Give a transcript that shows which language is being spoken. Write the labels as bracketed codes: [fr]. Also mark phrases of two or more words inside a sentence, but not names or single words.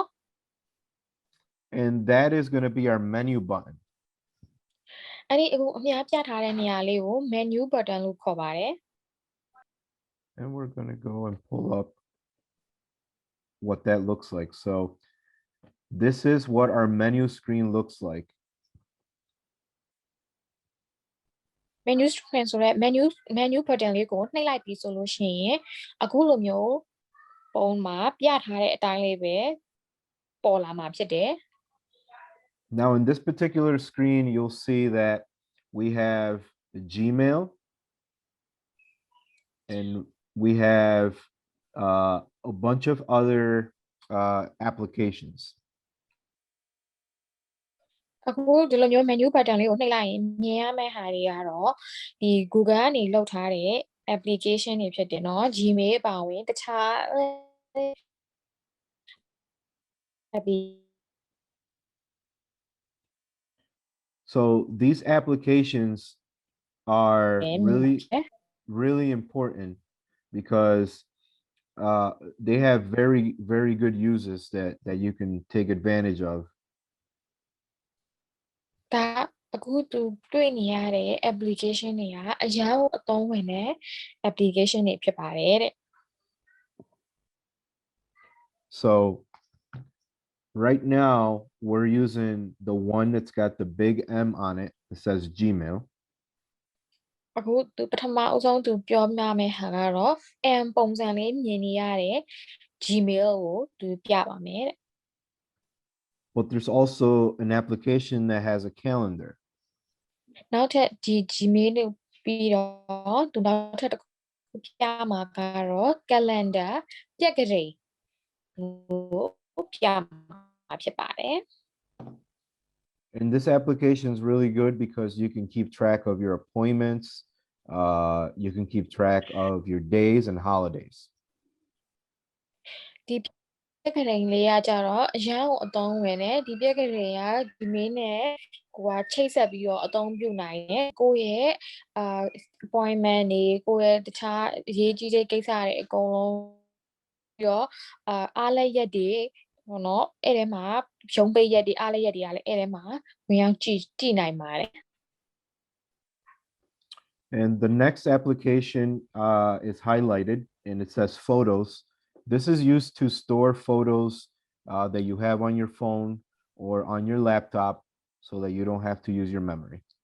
[en] And that is going to be our menu button. [my] အဲ့ဒီအခုအများပြထားတဲ့နေရာလေးကို [en] menu button [my] လို့ခေါ်ပါတယ် [en] And we're going to go and pull up what that looks like. So this is what our menu screen looks like. menu screen [my] ဆိုတဲ့ [en] menu button [my] လေးကိုနှိပ်လိုက်ပြီးဆိုလို့ရှိရင်အခုလိုမျိုးပုံမှာပြထားတဲ့အတိုင်းလေးပဲပေါ်လာမှာဖြစ်တယ် [en] Now in this particular screen you'll see that we have the Gmail and we have a bunch of other applications. [my] အခုဒီလိုမျိုး [en] menu button [my] လေးကိုနှိပ်လိုက်ရင်မြင်ရမယ့်ဟာတွေကတော့ဒီ Google ကနေလောက်ထားတဲ့ application တွေဖြစ်တယ်เนาะ Gmail အပါအဝင်တခြား [en] So these applications are really important because they have very good uses that you can take advantage of. [my] ဒါအခုသူတွေ့နေရတဲ့ application တွေကအရန်ကိုအသုံးဝင်တဲ့ application တွေဖြစ်ပါတယ်တဲ့ [en] So right now we're using the one that's got the big M on it. It says Gmail. [my] အခုသူပထမအဆုံးသူပြောပြမယ့်ဟာကတော့ M ပုံစံလေးမြင်နေရတဲ့ Gmail ကိုသူပြပါမယ်တဲ့ [en] But there's also an application that has a calendar. [my] နောက်ထပ်ဒီ Gmail ကိုပြီးတော့သူနောက်ထပ်တစ်ခုပြမှာကတော့ calendar ပြက်ကလေးကိုပြမှာဖြစ်ပါတယ် [en] And this application is really good because you can keep track of your appointments. You can keep track of your days and holidays. [my] ဒီခရင်လေးကကြတော့အရန်ကိုအသုံးဝင်တယ်ဒီပြက်ခရင်ကဒီမင်းနဲ့ကိုကချိတ်ဆက်ပြီးတော့အသုံးပြုနိုင်တယ်ကိုယ့်ရဲ့appointment တွေကိုယ့်ရဲ့တခြားအရေးကြီးတဲ့ကိစ္စတွေအကုန်လုံးပြီးတော့အားလက်ရက်တွေဟောနော်အဲ့ထဲမှာရုံးပိတ်ရက်တွေအားလက်ရက်တွေကလည်းအဲ့ထဲမှာဝင်ရောက်ကြည့်နိုင်ပါတယ် [en] And the next application is highlighted and it says photos. This is used to store photos that you have on your phone or on your laptop so that you don't have to use your memory.